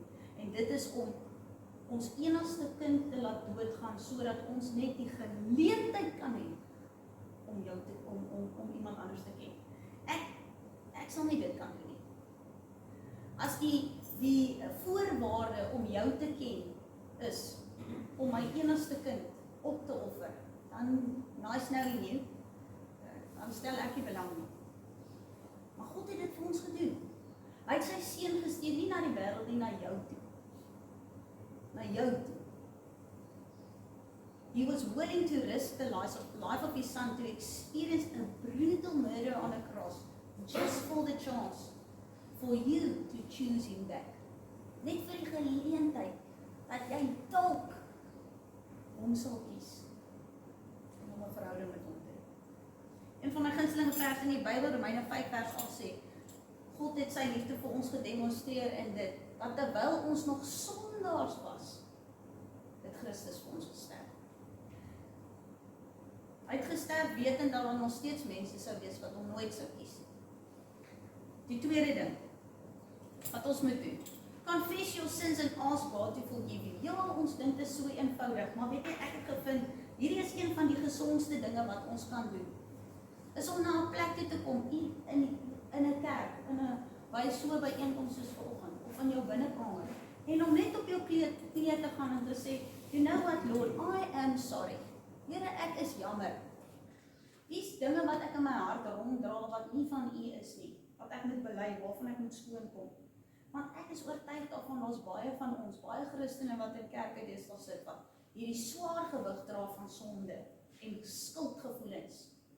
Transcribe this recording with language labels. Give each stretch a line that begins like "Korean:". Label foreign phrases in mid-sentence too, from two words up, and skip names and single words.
Afrikaans: En dit is om ons enigste kind te laat doodgaan, sodat ons net die geleentheid kan hê om jou om iemand anders te ken. Ek sal nie dit kan doen nie. As die voorwaarde om jou te ken is om my enigste kind op te offer, dan
English: nice knowing you,
Afrikaans: dan stel ek nie belang nie. Maar God het dit vir ons gedoen. Hy het sy seun gestuur nie na die wêreld nie, na jou toe. Na jou toe.
English: He was willing to risk the life of his son to experience a brutal murder on a cross, just for the chance for you to choose him back.
Afrikaans: Net vir die geleentheid dat jy dalk hom sal kies om 'n verhouding met hom te hê. Een van my gunstelinge verse in die Bybel, Romeine 5 vers 8 sê, God het sy liefde vir ons gedemonstreer in dit, dat terwyl ons nog sondaars was, het Christus vir ons gesterf. Hy het gesterf wetend dat daar nog steeds mense sou wees wat hom nooit sou kies. Die tweede ding wat ons moet doen,
English: confess your sins and ask God to forgive you.
Afrikaans: Ja, ons dink dit is so eenvoudig, maar weet jy, ek het gevind, hierdie is een van die gesondste dinge wat ons kan doen. Is om na 'n plek toe te kom, in 'n kerk, by so 'n byeenkoms soos vanoggend, of in jou binnekamer, en om net op jou knie te gaan en te sê,
English: you know what, Lord, I am sorry.
Afrikaans: Here, ek is jammer. Dis dinge wat ek in my hart ronddra wat nie van U is nie, wat ek moet bely, waarvan ek moet skoonkom. Want ek is oortuig daarvan, ons baie van ons, baie Christene wat in kerke deesdae sit, wat hierdie swaar gewig dra van sonde en skuldgevoelens.